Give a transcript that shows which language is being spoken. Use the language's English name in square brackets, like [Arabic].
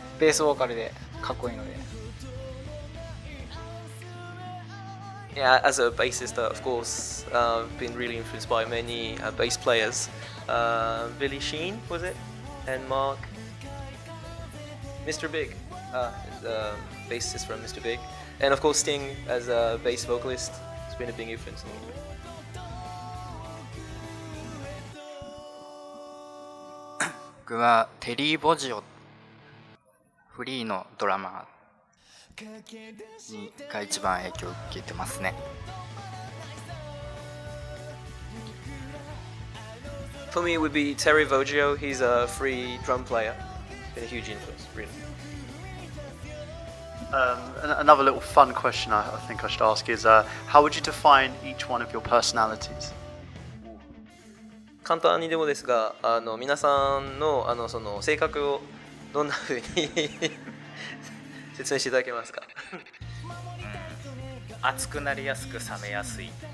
[Japanese] ベースボーカルでかっこいいので。 [English] Yeah, as a bassist, of course, I've been really influenced by many bass players. Billy Sheen, was it? And Mark. Mr. Big, the bassist from Mr. Big. And of course Sting as a bass vocalist has been a big influence on me. [Japanese] 僕はテリー・ボジオ、フリーのドラマーが一番影響を受けてますね。 [English] For me, it would be Terry Vogio. He's a free drum player. Been a huge influence, really. Another little fun question I think I should ask is, how would you define each one of your personalities? [Japanese] 簡単にでもですが、皆さんのその性格をどんな風に説明していただけますか？熱くなりやすく冷めやすい。